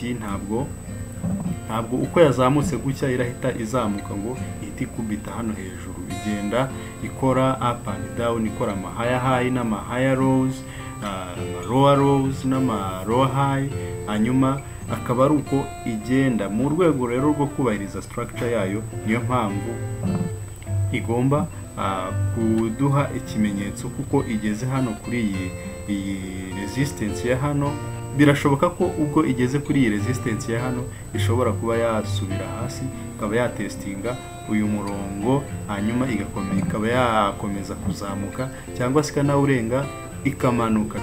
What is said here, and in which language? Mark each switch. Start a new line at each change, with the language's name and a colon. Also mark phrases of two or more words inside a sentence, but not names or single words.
Kinyarwanda: Ntabwo uko yazamutse gutya irahita izamuka ngo ihita ikubita hano hejuru, igenda ikora
English: up and down,
Kinyarwanda: ikora ama
English: higher high n'ama higher lows, lower lows n'ama lower high.
Kinyarwanda: Hanyuma akaba ari uko igenda mu rwego rero rwo kubahiriza structure yayo. Niyo mpamvu igomba kuduha ikimenyetso kuko igeze hano kuri iyi resistance ya hano. Birashoboka ko ubwo igeze kuri iyi resistance ya hano ishobora kuba yasubira hasi ikaba yatestinga uyu murongo, hanyuma ikaba yakomeza kuzamuka cyangwa se ikanawurenga ikamanuka.